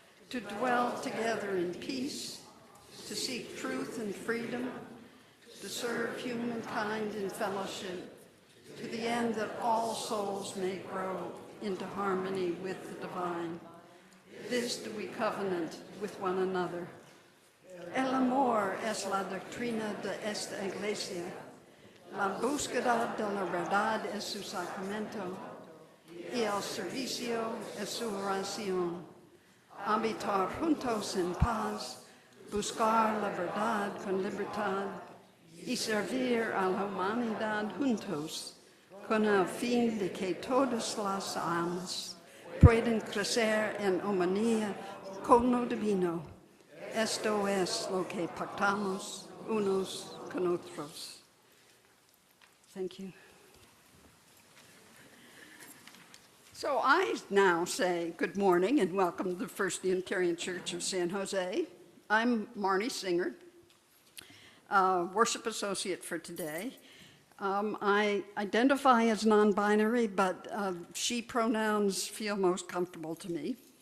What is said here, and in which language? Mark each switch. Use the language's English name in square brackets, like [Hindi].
[English] To dwell together in peace, to seek truth and freedom, to serve humankind in fellowship, to the end that all souls may grow into harmony with the divine. This do we covenant with one another. [Spanish] El amor es la doctrina de esta iglesia. La búsqueda de la verdad es su sacramento, y el servicio es su oración. Habitar juntos en paz, buscar la verdad con libertad y servir a la humanidad juntos, con el fin de que todas las almas puedan crecer en armonía con lo divino. Esto es lo que pactamos unos con otros. [English] Thank you. So I now say good morning and welcome to the First Unitarian Church of San Jose. I'm Marnie Singer, worship associate for today. I identify as non-binary, but she pronouns feel most comfortable to me.